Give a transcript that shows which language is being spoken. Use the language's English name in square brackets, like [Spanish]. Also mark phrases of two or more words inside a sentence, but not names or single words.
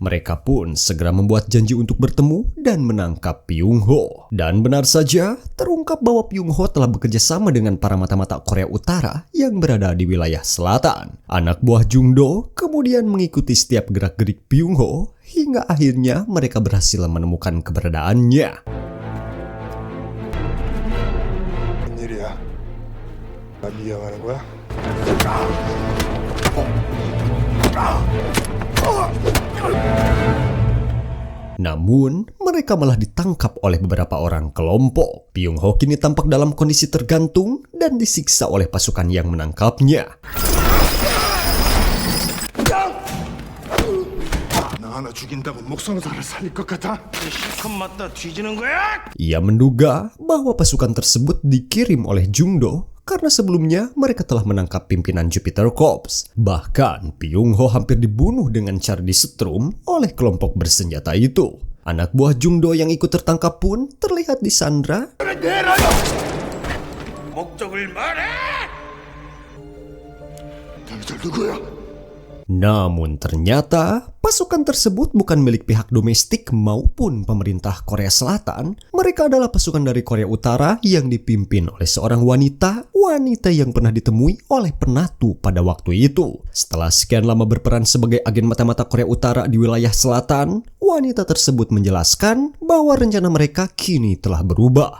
[Indonesian] Mereka pun segera membuat janji untuk bertemu dan menangkap Byung-ho. Dan benar saja, terungkap bahwa Byung-ho telah bekerja sama dengan para mata-mata Korea Utara yang berada di wilayah selatan. Anak buah Jung-do kemudian mengikuti setiap gerak-gerik Byung-ho hingga akhirnya mereka berhasil menemukan keberadaannya. [Korean] 웬일이야? 나 미행하는 거야? [Indonesian] Namun, mereka malah ditangkap oleh beberapa orang kelompok. Byung-ho kini tampak dalam kondisi tergantung dan disiksa oleh pasukan yang menangkapnya. [Korean] 나 하나 죽인다고 목성사를 살릴 것 같아? 실컷 맞다 뒤지는 거야? [Indonesian] Ia menduga bahwa pasukan tersebut dikirim oleh Jung-do karena sebelumnya mereka telah menangkap pimpinan Jupiter Corps. Bahkan, Byung-ho hampir dibunuh dengan cara disetrum oleh kelompok bersenjata itu. Anak buah Jung-do yang ikut tertangkap pun terlihat disandra. [Korean] 목적을 말해! 당신 누구야? [Indonesian] Namun ternyata pasukan tersebut bukan milik pihak domestik maupun pemerintah Korea Selatan. Mereka adalah pasukan dari Korea Utara yang dipimpin oleh seorang wanita yang pernah ditemui oleh penatu pada waktu itu. Setelah sekian lama berperan sebagai agen mata-mata Korea Utara di wilayah selatan, wanita tersebut menjelaskan bahwa rencana mereka kini telah berubah.